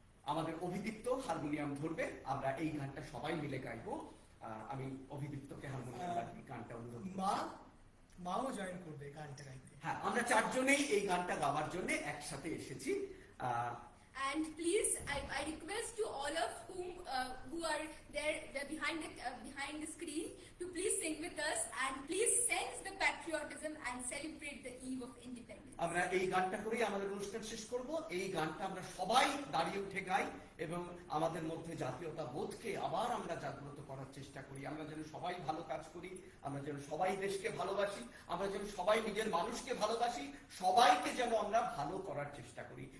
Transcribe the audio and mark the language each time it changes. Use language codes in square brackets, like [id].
[bn] আমাদের অভিদীপ্ত হারমোনিয়াম ধরবে, আমরা এই গানটা সবাই মিলে গাইবো। আমি অভিদীপ্তকে হারমোনিয়াম বাজিয়ে গানটা অনুরোধ করছি। মাও জয়েন করবে গানটা গাইতে। হ্যাঁ, আমরা চারজনেই এই গানটা গাওয়ার জন্য একসাথে এসেছি। [en] And please, I request to all of who are there behind the screen to please sing with us and please sense the patriotism and celebrate the eve of independence. [bn] আমরা এই গানটা করেই আমাদের অনুষ্ঠান শেষ করব। এই গানটা আমরা সবাই দাঁড়িয়ে উঠে গাই এবং আমাদের মধ্যে জাতীয়তা বোধকে আবার আমরা জাগ্রত করার চেষ্টা করি। আমরা যেন সবাই ভালো কাজ করি, আমরা যেন সবাই দেশকে ভালোবাসি, আমরা যেন সবাই নিজের মানুষকে ভালোবাসি, সবাইকে যেন আমরা ভালো করার চেষ্টা করি।